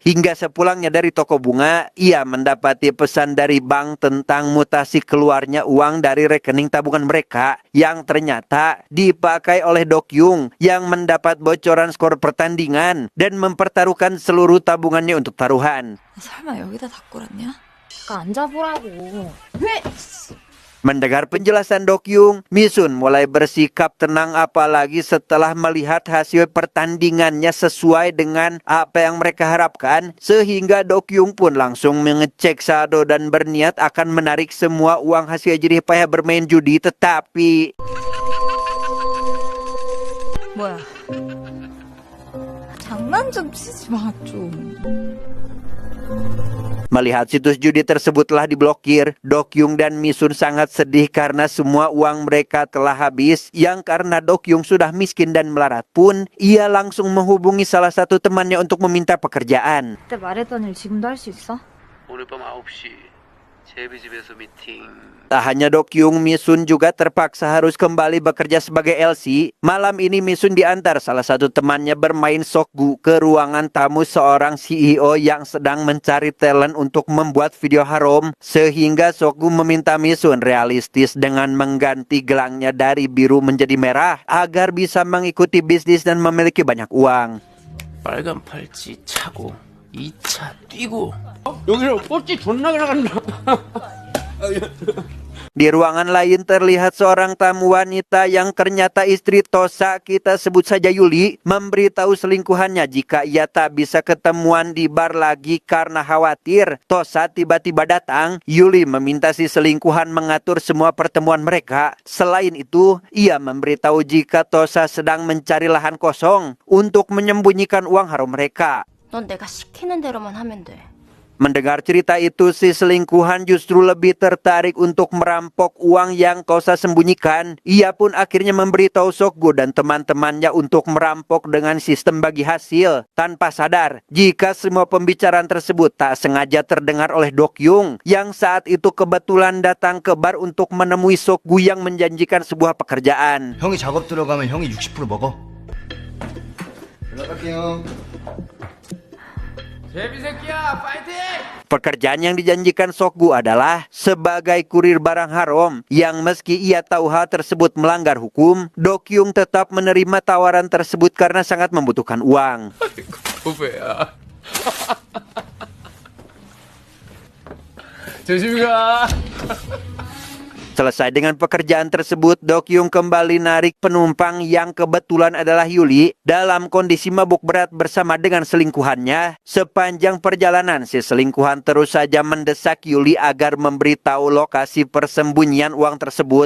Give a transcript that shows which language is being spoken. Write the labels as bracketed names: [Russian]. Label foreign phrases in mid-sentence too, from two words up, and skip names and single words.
[Indonesian] Hingga sepulangnya dari toko bunga, ia mendapati pesan dari bank tentang mutasi keluarnya uang dari rekening tabungan mereka, yang ternyata dipakai oleh Dokyun yang mendapat bocoran skor pertandingan dan mempertaruhkan seluruh tabungannya untuk taruhan. [Korean] 설마 여기다 다 꿇었냐? 앉아보라고. 왜? [Indonesian] Mendengar penjelasan Dokyun, Misun mulai bersikap tenang, apalagi setelah melihat hasil pertandingannya sesuai dengan apa yang mereka harapkan, sehingga Dokyun pun langsung mengecek saldo dan berniat akan menarik semua uang hasil jerih payah bermain judi, tetapi [Korean] 뭐야? 장난 좀 치지 마, 좀. [Indonesian] melihat situs judi tersebut telah diblokir, Dokyun dan Misun sangat sedih karena semua uang mereka telah habis. Yang karena Dokyun sudah miskin dan melarat pun, ia langsung menghubungi salah satu temannya untuk meminta pekerjaan. [Korean] 그때 말했던 일 지금도 할 수 있어? 오늘 밤 9시 [Indonesian] Tak hanya Dokyung, Misun juga terpaksa harus kembali bekerja sebagai LC. Malam ini Misun diantar salah satu temannya bermain Sokgu ke ruangan tamu seorang CEO yang sedang mencari talent untuk membuat video haram. Sehingga Sokgu meminta Misun realistis dengan mengganti gelangnya dari biru menjadi merah agar bisa mengikuti bisnis dan memiliki banyak uang. [Korean] 빨간 팔찌 차고 2차 뛰고 여기로 꽃이 존나 나간다. [Indonesian] Di ruangan lain terlihat seorang tamu wanita yang ternyata istri Tosa, kita sebut saja Yuli, memberitahu selingkuhannya jika ia tak bisa ketemuan di bar lagi karena khawatir Tosa tiba-tiba datang. Yuli meminta si selingkuhan mengatur semua pertemuan mereka. Selain itu, ia memberitahu jika Tosa sedang mencari lahan kosong untuk menyembunyikan uang haram mereka. [Korean] 넌 내가 시키는 대로만 하면 돼. [Indonesian] Mendengar cerita itu, si selingkuhan justru lebih tertarik untuk merampok uang yang Tosa sembunyikan. Ia pun akhirnya memberitahu Sokgu dan teman-temannya untuk merampok dengan sistem bagi hasil. Tanpa sadar, jika semua pembicaraan tersebut tak sengaja terdengar oleh Dokyung, yang saat itu kebetulan datang ke bar untuk menemui Sokgu yang menjanjikan sebuah pekerjaan. [Korean] 형이 작업 들어가면 형이 60% 먹어. 연락할게요. 제비새끼야 파이팅! [Indonesian] Pekerjaan yang dijanjikan Sokgu adalah sebagai kurir barang haram yang meski ia tahu hal tersebut melanggar hukum, Dokyung tetap menerima tawaran tersebut karena sangat membutuhkan uang. [Korean] 후배야. 조심히 가. [Indonesian] Selesai dengan pekerjaan tersebut, Dokyung kembali narik penumpang yang kebetulan adalah Yuli dalam kondisi mabuk berat bersama dengan selingkuhannya. Sepanjang perjalanan, si selingkuhan terus saja mendesak Yuli agar memberitahu lokasi persembunyian uang tersebut.